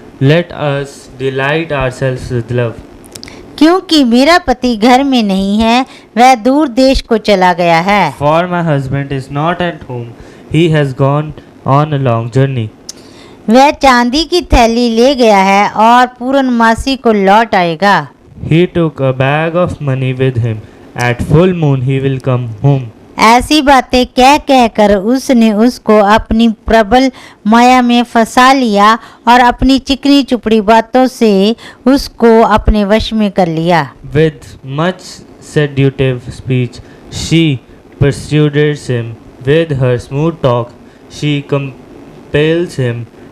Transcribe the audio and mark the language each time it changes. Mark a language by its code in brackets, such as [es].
[en] Let us delight ourselves with love. [hi] क्योंकि मेरा पति घर में नहीं है, वह दूर देश को चला गया है। [en] For my husband is not at home. He has gone on a long journey. [hi] वह चांदी की थैली ले गया है और पूर्णमासी को लौट आएगा। [en] He took a bag of money with him. At full moon he will come home. [hi] ऐसी बातें कह कह कर उसने उसको अपनी प्रबल माया में फंसा लिया और अपनी चिकनी चुपड़ी बातों से उसको अपने वश में कर लिया। [en] With much seductive speech, she persuades him. With her smooth talk, she compels him.